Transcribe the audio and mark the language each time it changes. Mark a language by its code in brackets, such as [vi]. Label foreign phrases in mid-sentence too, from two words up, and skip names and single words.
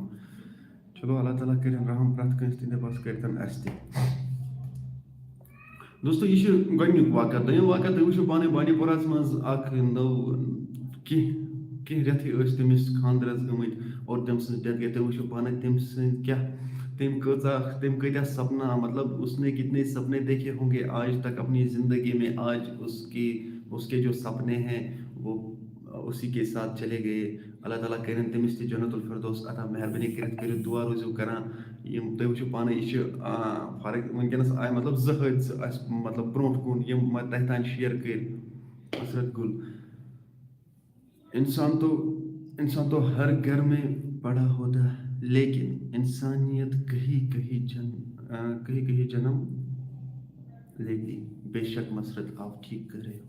[ks] چلو اللہ تعالیٰ کٔرِنۍ رحم پرٛٮ۪تھ کٲنٛسہِ تہِ, بس کٔرۍتن اَسہِ تہِ. دوستو یہِ چھُ گۄڈنیُک واقعہ. دوٚیِم واقعہ تُہۍ وٕچھِو پانے بانڈی پوراہَس منٛز اکھ نٔو کینٛہہ رٮ۪تھٕے ٲسۍ تٔمِس خانٛدرَس گٔمٕتۍ اور تٔمۍ سٕنٛز ڈیتھ گٔے. تُہۍ وٕچھِو پانے تٔمۍ سٕنٛدۍ تٔمۍ کۭتیاہ سپنا, [ur] مطلب اس نے کتنے سپنے دیکھے ہوں گے آج تک اپنی زندگی میں. آج اس کے جو سپنے ہیں وہ اسی کے ساتھ چلے گئے. [ks] اللہ تعالیٰ کٔرِنۍ تٔمِس تہِ جنت الفردوس عطا. مہربٲنی کٔرِتھ کٔرِو دُعا, روٗزِو کران. یِم تُہۍ وٕچھِو پانے یہِ چھِ وٕنکیٚنس آیہِ مطلب 2 حٲدثہٕ اَسہِ مطلب برونٛٹھ کُن یِم تۄہہِ تانۍ شِیر کٔرۍ. [ur] حضرت گُل انسان تو ہر گھر میں پڑا ہوتا ہے, لیکن انسانیت کہیں کہیں جنم لیتی. بے شک مسرت آپ ٹھیک کر رہے ہو.